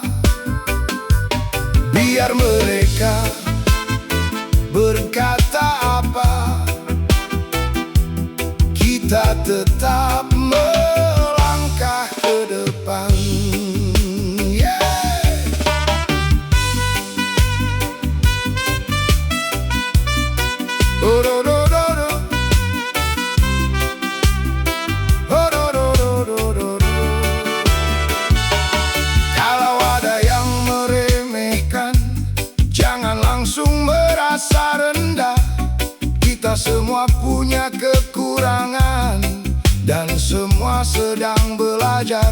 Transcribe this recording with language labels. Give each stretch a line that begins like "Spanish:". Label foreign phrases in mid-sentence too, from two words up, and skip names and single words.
Indonesian: Biar mereka berkata apa, kita tetap melangkah ke depan. Yeah. Oh, do, do, do, do. Oh, do, do, do, do, do, do. Kalau ada yang meremehkan, jangan langsung merasa rendah. Kita semua punya kekurangan dan semua sedang belajar.